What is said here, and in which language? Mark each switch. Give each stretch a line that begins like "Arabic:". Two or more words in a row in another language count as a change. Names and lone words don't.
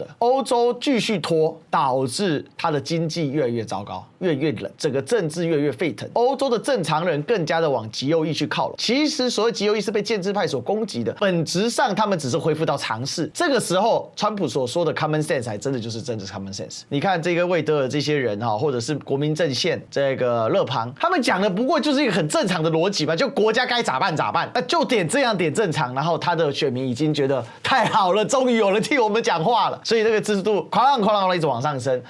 Chinese: 歐洲繼續拖，導致它的經濟越來越糟糕，越來越冷，整個政治越來越沸騰。歐洲的正常人更加的往極右翼去靠攏。其實所謂極右翼是被建制派所攻擊的，本質上他們只是恢復到常識。這個時候，川普所說的
English: common sense
Chinese: 還真的就是真的
English: common sense。
Chinese: 你看這個魏德爾這些人哈，或者是國民陣線這個勒龐，他們講的不過就是一個很正常的邏輯嘛，就國家該咋辦咋辦，那就點這樣點正常，然後他的選民已經覺得太好了，終於有人替我們講話了，所以這個支持度哐啷一直往上升。